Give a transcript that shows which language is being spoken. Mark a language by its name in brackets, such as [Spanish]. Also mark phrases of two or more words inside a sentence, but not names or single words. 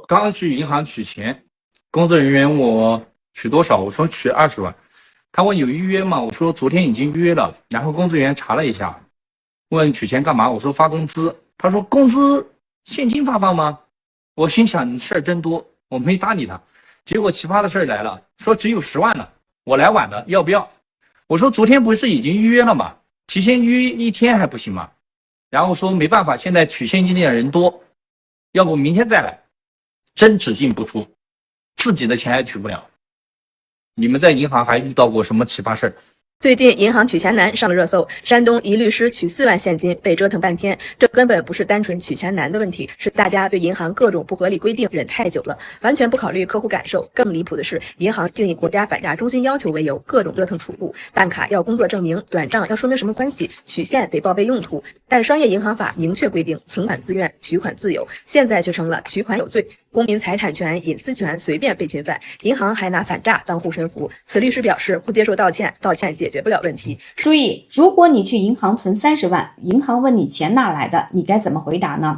[Chinese] 剛剛去銀行取錢，工作人員問我取多少，我說取20萬。他問有預約嗎？我說昨天已經預約了。然後工作人員查了一下，問取錢幹嘛？我說發工資。他說工資現金發放嗎？我心想你事兒真多，我沒搭理他。結果奇葩的事兒來了，說只有10萬了。我来晚了，要不要？我说昨天不是已经预约了吗？提前预约1天还不行吗？然后说没办法，现在取现金的人多，要不明天再来。真只进不出，自己的钱还取不了。你们在银行还遇到过什么奇葩事儿？最近银行取钱难上了热搜，山东一律师取4万现金被折腾半天，这根本不是单纯取钱难的问题，是大家对银行各种不合理規定忍太久了，完全不考虑客户感受。更離譜的是，银行竟以国家反诈中心要求为由，各种折腾储户，办卡要工作證明，转账要說明什麼關係，取現得報備用途。但商業銀行法明確規定，存款自願，取款自由，現在卻成了取款有罪，公民財產權、隱私權隨便被侵犯，銀行還拿反詐當護身符。此律師表示不接受道歉，道歉解決不了問題。注意，如果你去銀行存30萬，銀行問你錢哪來的，你該怎麼回答呢？